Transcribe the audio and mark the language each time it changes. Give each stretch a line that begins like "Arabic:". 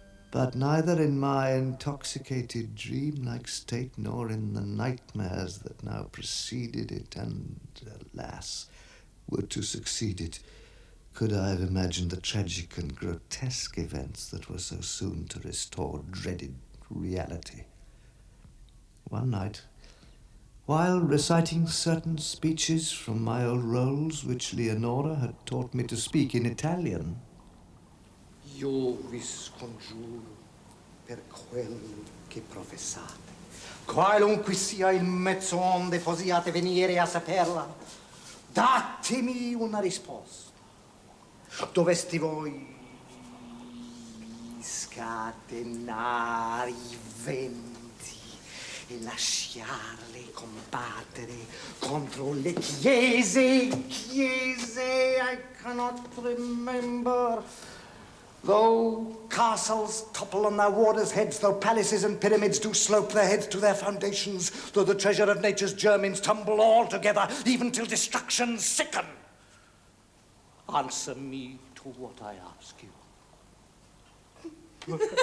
English: But neither in my intoxicated dream-like state nor in the nightmares that now preceded it and, alas, were to succeed it, could I have imagined the tragic and grotesque events that were so soon to restore dreaded reality. One night, while reciting certain speeches from my old rolls, which Leonora had taught me to speak in Italian,
Italian: Io vi scongiuro per quel che professate. Qualunque sia il mezzo onde posiate venire a saperla, datemi una risposta. Dovesti voi scatenare i venti e lasciarle combattere contro le chiese,
English: I cannot remember. Though castles topple on their warders' heads, though palaces and pyramids do slope their heads to their foundations, though the treasure of nature's germins tumble all together, even till destruction sicken, answer me to what I ask you.